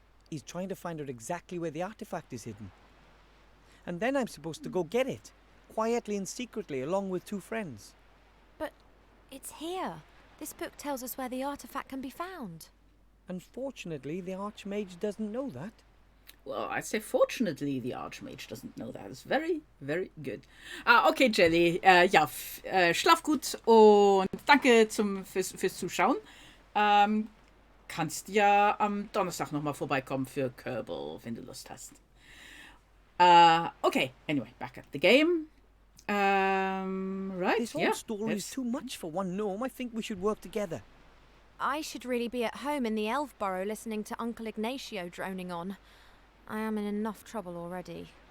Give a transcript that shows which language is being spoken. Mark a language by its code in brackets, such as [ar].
[en] He's trying to find out exactly where the artifact is hidden. And then I'm supposed to go get it, quietly and secretly, along with 2 friends. But it's here. This book tells us where the artifact can be found. Unfortunately, the Archmage doesn't know that. Well, I'd say fortunately the Archmage doesn't know that. It's very, very good. Okay, Jelly. [de] Ja, schlaf gut und danke fürs Zuschauen. Kannst ja am Donnerstag nochmal vorbeikommen für Kerbal, wenn du Lust hast. [en] Okay, anyway, back at the game. Right, This whole story is too much for one gnome. I think we should work together. I should really be at home in the Elf Burrow listening to Uncle Ignacio droning on. I am in enough trouble already.